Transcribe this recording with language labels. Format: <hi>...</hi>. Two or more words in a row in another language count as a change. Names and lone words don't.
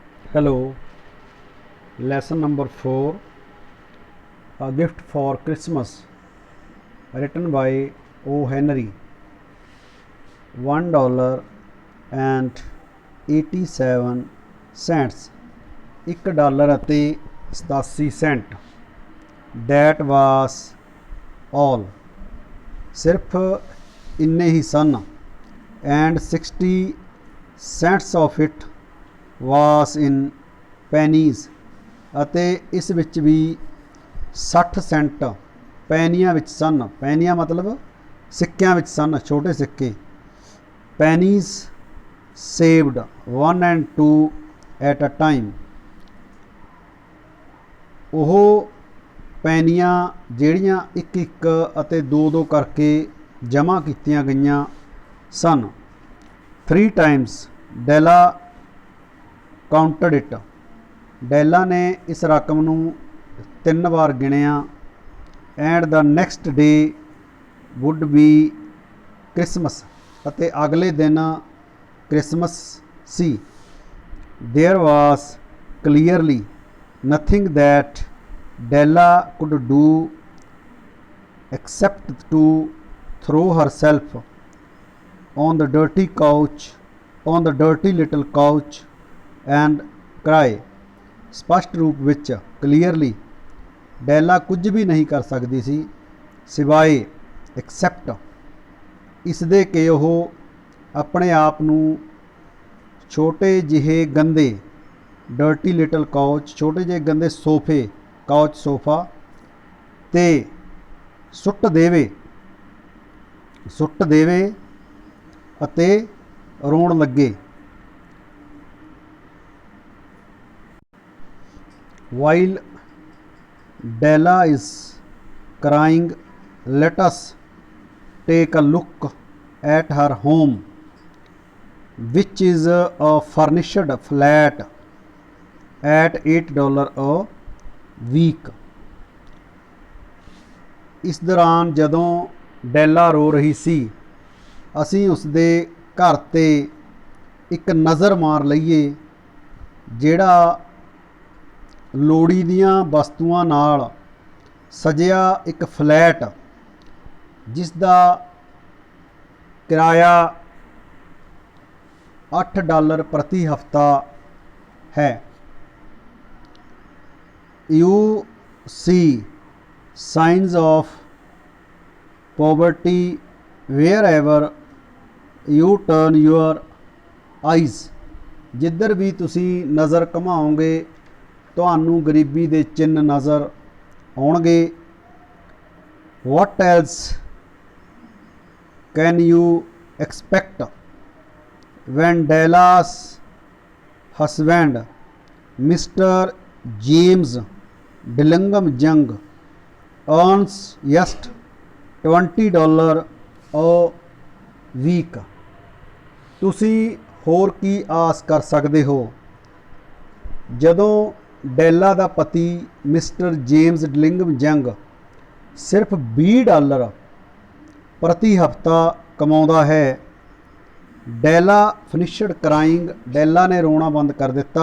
<en>Hello, lesson number 4, A Gift for Christmas, written by O. Henry. $1 and 87 cents.</en> <pa>$1 ਅਤੇ 87 ਸੈਂਟ.</pa> <en>That was all.</en> <pa>ਸਿਰਫ ਇੰਨੇ ਹੀ ਸਨ.</pa> <en>And 60 cents of it was in pennies.</en> <pa>ਅਤੇ ਇਸ ਵਿੱਚ ਵੀ 60 ਸੈਂਟ ਪੈਨੀਆਂ ਵਿੱਚ ਸਨ. ਪੈਨੀਆਂ ਮਤਲਬ ਸਿੱਕਿਆਂ ਵਿੱਚ ਸਨ, ਛੋਟੇ ਸਿੱਕੇ.</pa> <en>Pennies saved 1 and 2 at a time.</en> <pa>ਉਹ ਪੈਨੀਆਂ ਜਿਹੜੀਆਂ ਇੱਕ ਇੱਕ ਅਤੇ ਦੋ ਦੋ ਕਰਕੇ ਜਮ੍ਹਾਂ ਕੀਤੀਆਂ ਗਈਆਂ ਸਨ.</pa> <en>3 times Della counted it.</en> <pa>ਡੈਲਾ ਨੇ ਇਸ ਰਕਮ ਨੂੰ 3 ਵਾਰ ਗਿਣਿਆ.</pa> <en>And the next day would be Christmas.</en> <pa>ਅਤੇ ਅਗਲੇ ਦਿਨ ਕ੍ਰਿਸਮਸ ਸੀ.</pa> <en>There was clearly nothing that Della could do except to throw herself on the dirty little couch and cry.</en> <pa>ਸਪਸ਼ਟ ਰੂਪ ਵਿੱਚ ਕਲੀਅਰਲੀ ਡੈਲਾ ਕੁਝ ਵੀ ਨਹੀਂ ਕਰ ਸਕਦੀ ਸੀ ਸਿਵਾਏ ਐਕਸੈਪਟ ਇਸ ਦੇ ਕਿ ਉਹ ਆਪਣੇ ਆਪ ਨੂੰ ਛੋਟੇ ਜਿਹੇ ਗੰਦੇ</pa> <en>dirty little couch,</en> <pa>ਛੋਟੇ ਜਿਹੇ ਗੰਦੇ ਸੋਫੇ, ਕਾਊਚ ਸੋਫਾ 'ਤੇ ਸੁੱਟ ਦੇਵੇ ਅਤੇ ਰੋਣ ਲੱਗੇ.</pa> <en>While Della is crying, let us take a look at her home, which is a furnished flat at $8 a week.</en> <pa>ਇਸ ਦੌਰਾਨ ਜਦੋਂ ਡੈਲਾ ਰੋ ਰਹੀ ਸੀ, ਅਸੀਂ ਉਸਦੇ ਘਰ 'ਤੇ ਇੱਕ ਨਜ਼ਰ ਮਾਰ ਲਈਏ ਜਿਹੜਾ ਲੋੜੀ ਦੀਆਂ ਵਸਤੂਆਂ ਨਾਲ ਸਜਿਆ ਇੱਕ ਫਲੈਟ, ਜਿਸ ਦਾ ਕਿਰਾਇਆ $8 ਪ੍ਰਤੀ ਹਫ਼ਤਾ ਹੈ.</pa> <en>You see signs of poverty wherever you turn your eyes.</en> <pa>ਜਿੱਧਰ ਵੀ ਤੁਸੀਂ ਨਜ਼ਰ ਘੁਮਾਓਗੇ ਤੁਹਾਨੂੰ ਗਰੀਬੀ ਦੇ ਚਿੰਨ੍ਹ ਨਜ਼ਰ ਆਉਣਗੇ.</pa> <en>What else can you expect when Della's husband, Mr. James Dillingham Young, earns just $20 a week.</en> <pa>ਤੁਸੀਂ ਹੋਰ ਕੀ ਆਸ ਕਰ ਸਕਦੇ ਹੋ ਜਦੋਂ ਡੈਲਾ ਦਾ ਪਤੀ ਮਿਸਟਰ ਜੇਮਸ ਡਿਲਿੰਗਮ ਯੰਗ ਸਿਰਫ $20 ਪ੍ਰਤੀ ਹਫ਼ਤਾ ਕਮਾਉਂਦਾ ਹੈ.</pa> <en>Della finished crying.</en> <pa>ਡੈਲਾ ਨੇ ਰੋਣਾ ਬੰਦ ਕਰ ਦਿੱਤਾ.</pa>